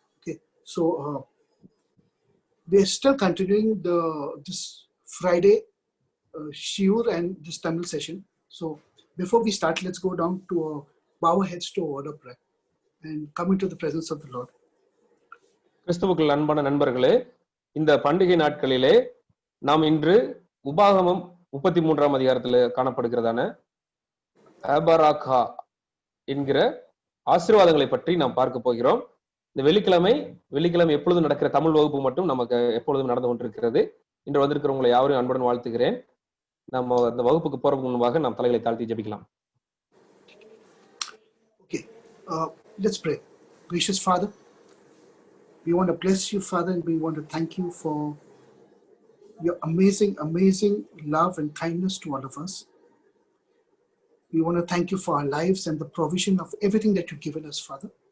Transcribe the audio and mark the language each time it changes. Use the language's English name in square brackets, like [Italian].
[English] Okay, so we are still continuing this Friday shiur and this Tamil session. So before we start, let's go down to bow our heads to a word of prayer and come into the presence of the Lord. [Tamil] கிறிஸ்துவுக்குள் அன்பான நண்பர்களே, இந்த பண்டிகை நாட்களிலே நாம் இன்று உபாகமம் 33ஆம் அதிகாரத்தில் காணப்படுகிறதான அபராகா என்கிற ஆசீர்வாதங்களை பற்றி நாம் பார்க்க போகிறோம். இந்த வெள்ளிக்கிழமை எப்பொழுதும் நடக்கிற தமிழ் வகுப்பு மட்டும் நமக்கு எப்பொழுதும் நடந்து கொண்டிருக்கிறது. இன்று வந்திருக்கிறவங்களை யாரையும் அன்புடன் வாழ்த்துகிறேன். நம்ம இந்த வகுப்புக்கு போறதுக்கு முன்பாக நாம் தலைகளை தாழ்த்தி ஜெபிக்கலாம். [English] Okay, let's pray. Gracious Father, we want to bless you, Father, and we want to thank you for your amazing love and kindness to all of us. We want to thank you for our lives and the provision of everything that you've given us, Father.